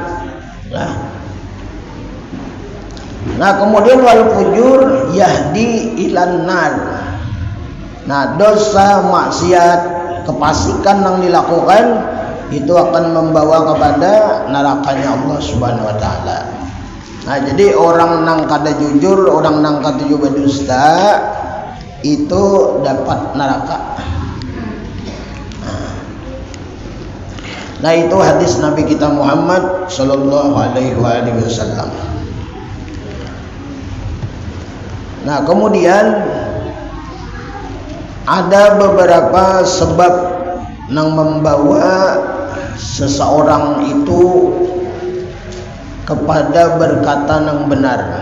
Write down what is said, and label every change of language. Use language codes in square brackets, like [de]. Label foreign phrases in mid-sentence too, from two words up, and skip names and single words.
[id] Nah, kemudian [ar] والفجور يهدي إلى النار. [id] Nah, dosa, maksiat, kefasikan yang dilakukan itu akan membawa kepada nerakanya Allah [ar] سبحانه وتعالى. [id] Nah, jadi orang nang kada jujur, orang nang kada berdusta itu dapat neraka. Nah, itu hadis Nabi kita Muhammad [ar] صلى الله عليه وسلم. [id] Nah, kemudian ada beberapa sebab yang membawa seseorang itu kepada berkata yang benar.